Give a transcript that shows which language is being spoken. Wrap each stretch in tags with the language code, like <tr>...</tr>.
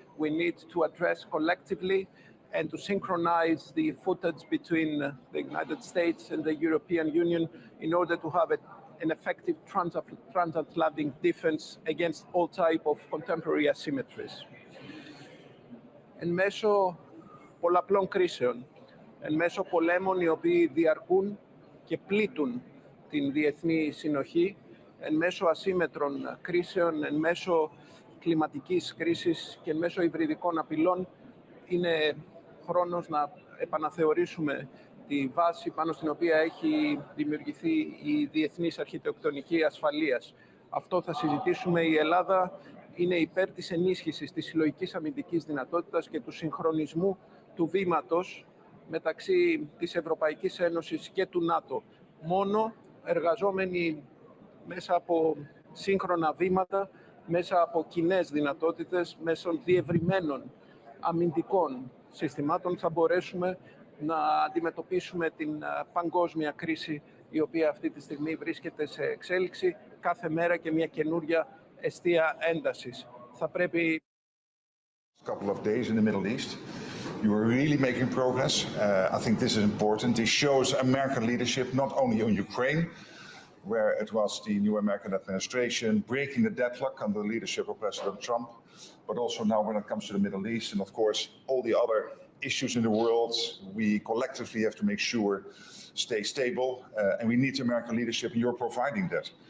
<en>We need to address collectively and to synchronize the footage between the United States and the European Union in order to have an effective transatlantic defense against all type of contemporary asymmetries.</en> <el>Εν μέσω πολλαπλών κρίσεων, εν μέσω πολέμων οι οποίοι διαρκούν και πλήττουν την διεθνή συνοχή, εν μέσω ασύμμετρων κρίσεων, εν μέσω κλιματικής κρίσης και εν μέσω υβριδικών απειλών, είναι χρόνος να επαναθεωρήσουμε τη βάση πάνω στην οποία έχει δημιουργηθεί η διεθνής αρχιτεκτονική ασφαλείας. Αυτό θα συζητήσουμε. Η Ελλάδα είναι υπέρ της ενίσχυσης της συλλογικής αμυντικής δυνατότητας και του συγχρονισμού του βήματος μεταξύ της Ευρωπαϊκής Ένωσης και του ΝΑΤΟ. Μόνο εργαζόμενοι μέσα από σύγχρονα βήματα, μέσα από κοινές δυνατότητες, μέσω διευρυμένων αμυντικών συστημάτων θα μπορέσουμε να αντιμετωπίσουμε την παγκόσμια κρίση η οποία αυτή τη στιγμή βρίσκεται σε εξέλιξη κάθε μέρα και μια καινούρια εστία έντασης. Θα πρέπει...</el> <en>Couple of days in the Middle East. You are really making progress. I think this is important. This shows American leadership, not only on Ukraine, where it was the new American administration breaking the deadlock under the leadership of President Trump, but also now when it comes to the Middle East and of course all the other issues in the world, we collectively have to make sure stay stable and we need American leadership and you're providing that.</en>